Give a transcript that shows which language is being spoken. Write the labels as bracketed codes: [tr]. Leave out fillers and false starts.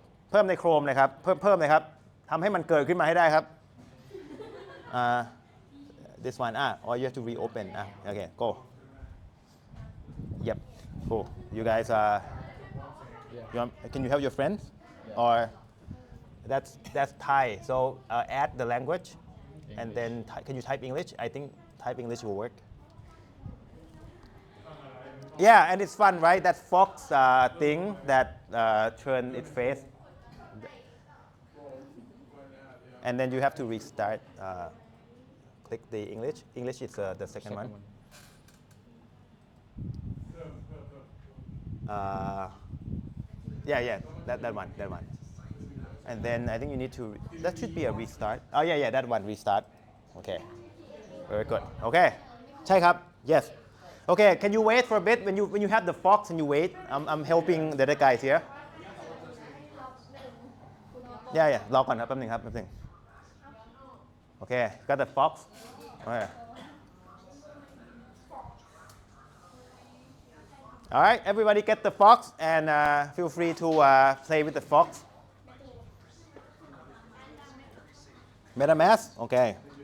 [th] เพิ่มใน Chrome เลยครับ เพิ่มเลยครับ ทำให้มันเกิดขึ้นมาให้ได้ครับ [en] this one, or you have to reopen. Okay, go. Yep, cool. You guys can you help your friends? Or that's Thai. So add the language, and then can you type English? I think type English will work. Yeah, and it's fun, right? That fox thing that turn its face. And then you have to restart. Click the English. English is the second one. Yeah, that one. And then I think you need to, that should be a restart. Oh yeah, that one, restart. Okay, very good. Okay, [th] ใช่ครับ [en] yes. Okay, can you wait for a bit when you have the fox and you wait? I'm helping the other guys here. [th] Yeah, รอก่อนครับแป๊บนึงครับแป๊บนึง [en] Okay, got the fox. Okay. All right, everybody get the fox, and feel free to play with the fox. MetaMask, okay.